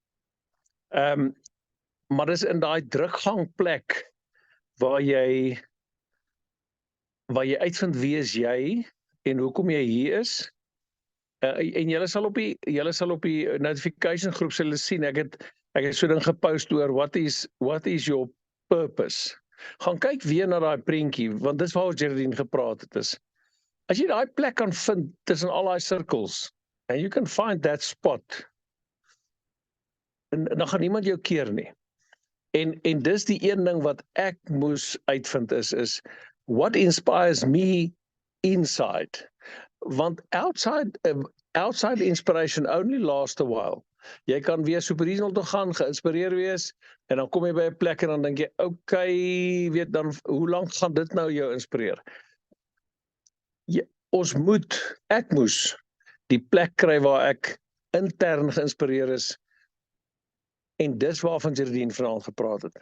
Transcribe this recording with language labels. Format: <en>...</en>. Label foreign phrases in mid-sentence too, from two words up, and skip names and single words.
<af>Maar dis in daai drukgangplek waar jy uitvind wie is jy en hoekom jy hier is. En julle sal op die notification groep sal sien, ek het so ding gepost oor</af> <en>what is your purpose.</en> <af>Gaan kyk weer na daai prentjie, want dis waar Geraldine gepraat het is. As jy daai plek kan vind tussen al daai sirkels,</af> <en>and you can find that spot,</en> <af>en dan gaan niemand jou keer nie. En dis die een ding wat ek moes uitvind is</af> <en>what inspires me inside. Want outside inspiration only lasts a while.</en> <af>Jy kan weer</af> <en>super regional</en> <af>toe gaan, geïnspireer wees, en dan kom jy by 'n plek en dan dink jy, okay, weet dan, hoe lank gaan dit nou jou inspireer? Ek moes die plek kry waar ek intern geïnspireer is, en dis waarvan Geraldine vanaand gepraat het.</af>